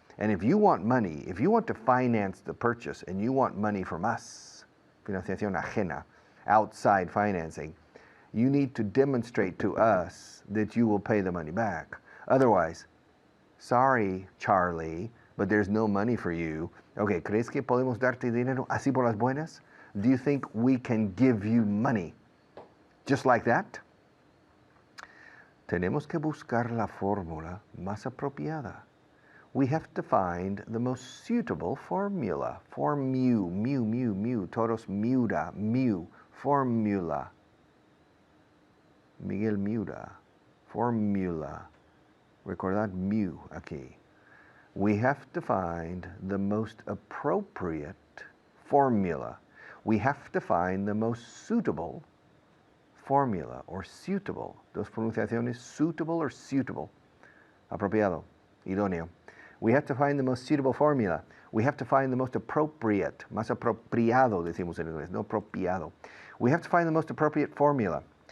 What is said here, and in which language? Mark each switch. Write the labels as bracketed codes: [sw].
[en] And if you want money, if you want to finance the purchase and you want money from us, [es] financiación ajena, [en] outside financing, you need to demonstrate to us that you will pay the money back. Otherwise, sorry, Charlie, but there's no money for you. [es] Okay, ¿crees que podemos darte dinero así por las buenas? [en] Do you think we can give you money just like that? [es] Tenemos que buscar la fórmula más apropiada. [en] we have to find the most suitable formula. [es] Mu, todos Miura, mu, formula. Miguel Miura, formula. Recordad mu aquí. [en] We have to find the most appropriate formula. We have to find the most suitable formula or suitable. [es] Dos pronunciaciones, suitable or suitable. Apropiado, idóneo. [en] We have to find the most suitable formula. We have to find the most appropriate, [es] más apropiado decimos en inglés, no apropiado. [en] We have to find the most appropriate formula.